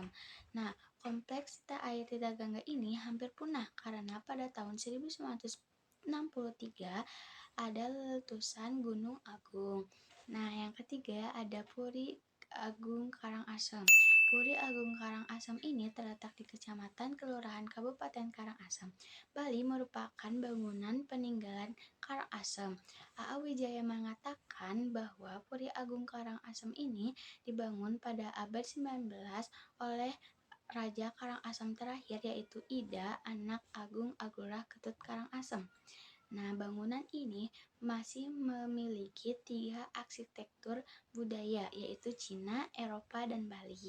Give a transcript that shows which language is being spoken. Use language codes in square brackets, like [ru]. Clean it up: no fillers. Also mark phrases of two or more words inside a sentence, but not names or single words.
[id] Nah, kompleks air Tirta Gangga ini hampir punah karena pada tahun 1963 ada letusan Gunung Agung. Nah, yang ketiga ada Puri Agung Karangasem. Puri Agung Karangasem ini terletak di Kecamatan Kelurahan Kabupaten Karangasem, Bali, merupakan bangunan peninggalan Karangasem. A.A. Wijaya mengatakan bahwa Puri Agung Karangasem ini dibangun pada abad 19 oleh Raja Karangasem terakhir yaitu Ida, anak Agung Agulah Ketut Karangasem. Nah, bangunan ini masih memiliki 3 arsitektur budaya yaitu Cina, Eropa, dan Bali.